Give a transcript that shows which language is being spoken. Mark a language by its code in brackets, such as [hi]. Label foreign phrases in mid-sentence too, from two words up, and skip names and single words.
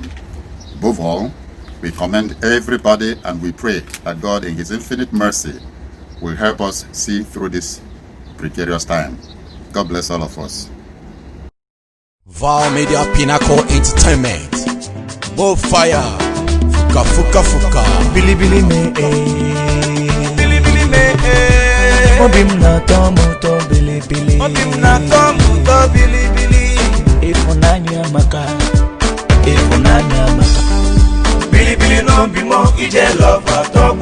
[en] Above all, we commend everybody and we pray that God in his infinite mercy will help us see through this precarious time. God bless all of us. Val Media Pinnacle Entertainment. Both fire. Fuka fuka fuka. [ig] Bili bili me Bili bili me Obim na tomuto bili bili. Obim na tomuto bili bili. Ifunanya maka. Ifunanya maka. Bili bili no bimo ije love.